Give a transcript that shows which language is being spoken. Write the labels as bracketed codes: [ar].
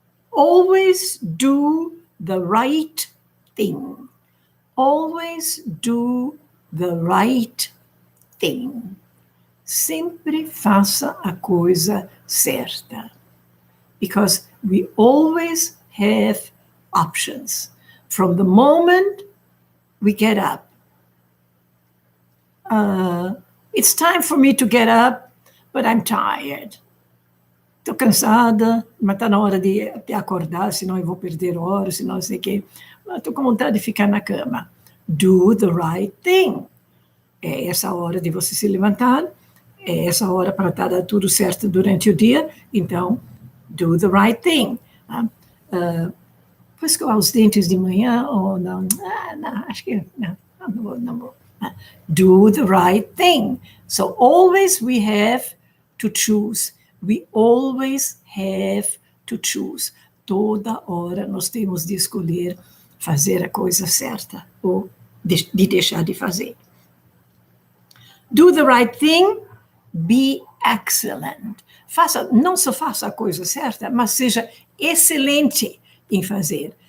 [en] Always do the right thing. Always do the right thing. [pt] Sempre faça a coisa certa. [en] Because we always have options. From the moment we get up. It's time for me to get up, but I'm tired. [pt] Estou cansada, mas está na hora de acordar, senão eu vou perder horas, senão não sei o quê. Estou com vontade de ficar na cama. [en] Do the right thing. [pt] É essa hora de você se levantar, é essa hora para estar tudo certo durante o dia, então, [en] do the right thing. [pt] Vou escovar os dentes de manhã ou não? Não, acho que não vou. [en] Do the right thing. So always we have to choose. We always have to choose. [pt] Toda hora nós temos de escolher fazer a coisa certa ou de deixar de fazer. [en] Do the right thing, be excellent. [pt] Não só faça a coisa certa, mas seja excelente em fazer.